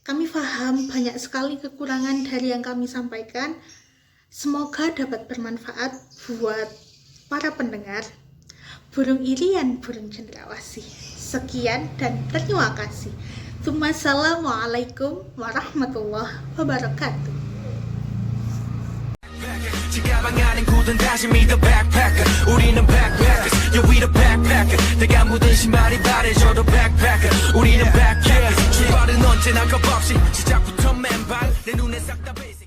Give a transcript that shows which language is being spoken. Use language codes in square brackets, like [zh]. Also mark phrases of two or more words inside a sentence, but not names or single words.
[id] Kami paham banyak sekali kekurangan dari yang kami sampaikan. Semoga dapat bermanfaat buat para pendengar. Burung irian, burung cendrawasih. Sekian dan terima kasih. [ar] السلام عليكم ورحمة الله وبركاته. [ko] 지가방 안엔 굳은 다짐이 [en] the backpacker [ko] 우리는 [en] backpackers yeah we the backpacker [ko] 내가 묻은 신발이 바래져도 backpacker 우리는 backpackers 출발은 언제나 겁없이 시작부터 맨발 내 눈에 싹 다